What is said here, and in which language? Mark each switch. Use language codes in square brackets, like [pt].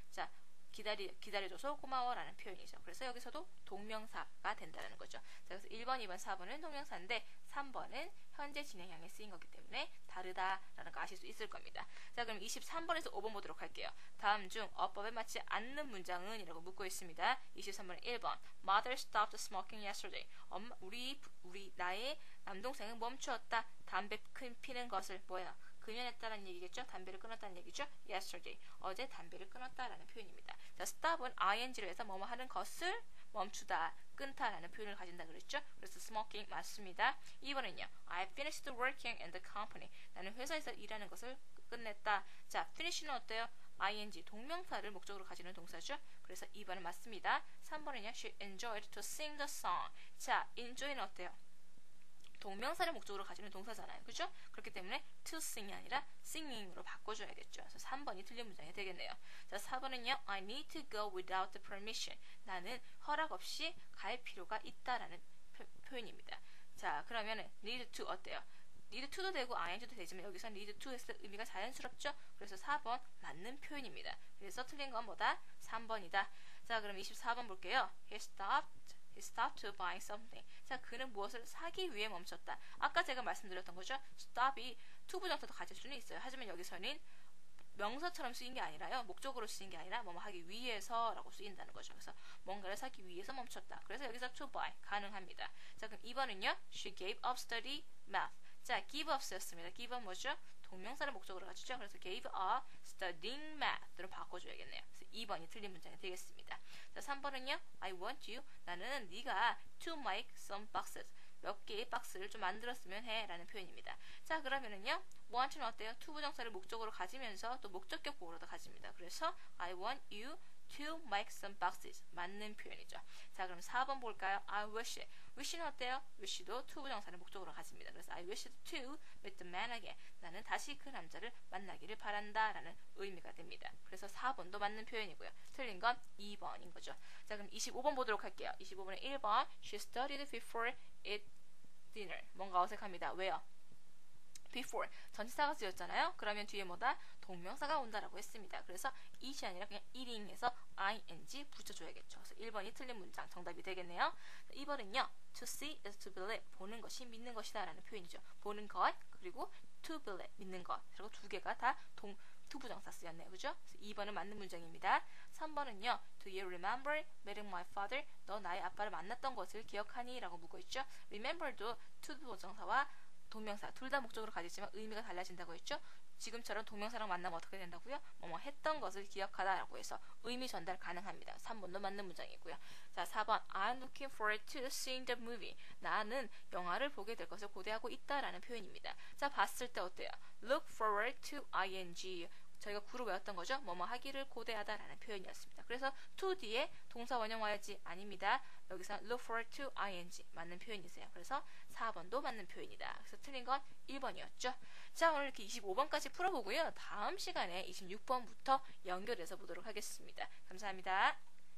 [ko] 자, 기다려줘서 고마워라는 표현이죠. 그래서 여기서도 동명사가 된다는 거죠. 자, 그래서 1번, 2번, 4번은 동명사인데 3번은 현재 진행형에 쓰인 거기 때문에 다르다라는 거 아실 수 있을 겁니다. 자, 그럼 23번에서 5번 보도록 할게요. 다음 중 어법에 맞지 않는 문장은 이라고 묻고 있습니다. 23번은 1번 [en] Mother stopped smoking yesterday. [ko] 나의 남동생은 멈추었다. 담배 피는 것을 뭐야? 금연했다는 얘기겠죠? 담배를 끊었다는 얘기죠? [en] Yesterday. [ko] 어제 담배를 끊었다라는 표현입니다. 자, stop은 ing로 해서 뭐뭐 하는 것을 멈추다, 끊다라는 표현을 가진다 그랬죠? 그래서 smoking 맞습니다. 2번은요. [en] I finished working in the company. [ko] 나는 회사에서 일하는 것을 끝냈다. 자, finish는 어때요? ing, 동명사를 목적으로 가지는 동사죠? 그래서 2번은 맞습니다. 3번은요. [en] She enjoyed to sing the song. [ko] 자, enjoy는 어때요? 동명사를 목적으로 가지는 동사잖아요. 그죠? 그렇기 때문에 to sing이 아니라 singing으로 바꿔줘야겠죠. 그래서 3번이 틀린 문장이 되겠네요. 자, 4번은요. [en] I need to go without the permission. [ko] 나는 허락 없이 갈 필요가 있다라는 표현입니다. 자, 그러면은 need to 어때요? need to도 되고 ing도 되지만 여기서 need to 했을 때 의미가 자연스럽죠? 그래서 4번 맞는 표현입니다. 그래서 틀린 건 뭐다? 3번이다. 자, 그럼 24번 볼게요. [en] He stopped to buy something. [ko] 자, 그는 무엇을 사기 위해 멈췄다. 아까 제가 말씀드렸던 거죠. stop이 to 부정사도 가질 수는 있어요. 하지만 여기서는 명사처럼 쓰인 게 아니라요. 목적으로 쓰인 게 아니라 뭐뭐 하기 위해서라고 쓰인다는 거죠. 그래서 뭔가를 사기 위해서 멈췄다. 그래서 여기서 to buy 가능합니다. 자, 그럼 2번은요. [en] She gave up study math. [ko] 자, give up 쓰였습니다. give up 뭐죠? 동명사를 목적으로 가지죠. 그래서 [en] gave up studying math [ko] 로 바꿔줘야겠네요. 그래서 2번이 틀린 문장이 되겠습니다. 자, 3번은요. [en] I want you. [ko] 나는 네가 [en] to make some boxes. [ko] 몇 개의 박스를 좀 만들었으면 해 라는 표현입니다. 자, 그러면은요. want는 어때요? to 부정사를 목적으로 가지면서 또 목적격 보호로도 가집니다. 그래서 [en] I want you to make some boxes. [ko] 맞는 표현이죠. 자, 그럼 4번 볼까요? [en] I wish. [ko] wish는 어때요? wish도 to 부정사를 목적으로 가집니다. 그래서 [en] I wish to meet the man again. [ko] 나는 다시 그 남자를 만나기를 바란다 라는 의미가 됩니다. 그래서 4번도 맞는 표현이고요. 틀린 건 2번인 거죠. 자, 그럼 25번 보도록 할게요. 25번은 1번 [en] She studied before it dinner. [ko] 뭔가 어색합니다. 왜요? before 전치사가 쓰였잖아요. 그러면 뒤에 뭐다? 동명사가 온다라고 했습니다. 그래서 it이 아니라 그냥 eating해서 ing 붙여줘야겠죠. 그래서 1번이 틀린 문장 정답이 되겠네요. 2번은요. [en] to see is to believe. [ko] 보는 것이 믿는 것이다 라는 표현이죠. 보는 것 그리고 to believe 믿는 것 그리고 두 개가 다 투부정사 쓰였네요. 그죠? 그래서 2번은 맞는 문장입니다. 3번은요. [en] Do you remember meeting my father? [ko] 너 나의 아빠를 만났던 것을 기억하니? 라고 묻고있죠. remember도 투부정사와 동명사 둘 다 목적으로 가지지만 의미가 달라진다고 했죠. 지금처럼 동명사랑 만나면 어떻게 된다고요? 뭐뭐 했던 것을 기억하다라고 해서 의미 전달 가능합니다. 3번도 맞는 문장이고요. 자, 4번 [en] I'm looking forward to seeing the movie. [ko] 나는 영화를 보게 될 것을 고대하고 있다라는 표현입니다. 자, 봤을 때 어때요? Look forward to ing. 저희가 구로 외웠던 거죠. 뭐뭐 하기를 고대하다라는 표현이었습니다. 그래서 to 뒤에 동사 원형 와야지 아닙니다. 여기서 look forward to ing 맞는 표현이세요. 그래서 4번도 맞는 표현이다. 그래서 틀린 건 1번이었죠. 자, 오늘 이렇게 25번까지 풀어보고요. 다음 시간에 26번부터 연결해서 보도록 하겠습니다. 감사합니다.